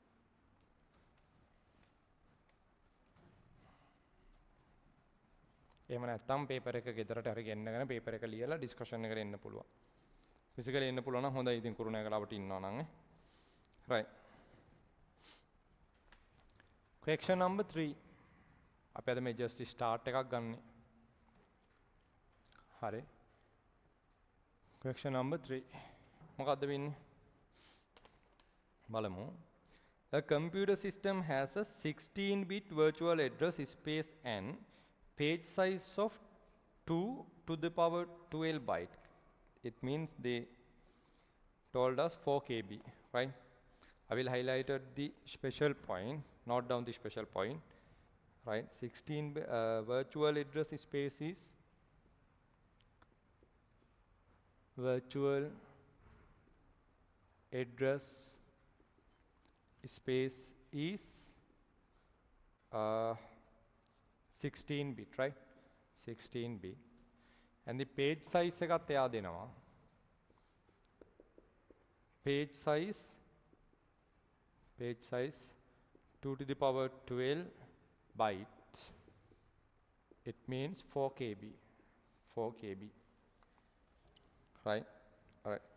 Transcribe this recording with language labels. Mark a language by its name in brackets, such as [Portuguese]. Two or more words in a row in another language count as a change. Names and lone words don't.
[Sinhala] එහෙම නැත්නම් පේපර් එක ගෙදරට හරි ගෙන්නගෙන පේපර් එක ලියලා ඩිස්කෂන් එකට එන්න පුළුවන්. ෆිසිකලි එන්න පුළුවන් නම් හොඳයි. ඉතින් කුරුණෑගලවට ඉන්නවා නම් right. [English] Question number 3. [Sinhala] අපි අද මේ [English] just start [Sinhala] එකක් ගන්න. හරි. [English] Question number 3. [Sinhala] මොකද්ද වෙන්නේ? බලමු. [English] A computer system has a 16-bit virtual address space and page size of 2 to the power 12 byte. It means the told us 4 KB, right? I will highlight the special point, note down the special point, right? 16 virtual address space is virtual address space is 16 bit, right? 16 bit. And the page size [Sinhala] එකත් එයා දෙනවා. [English] Page size 2 to the power 12 bytes. It means 4 KB. 4 KB. Right? All right.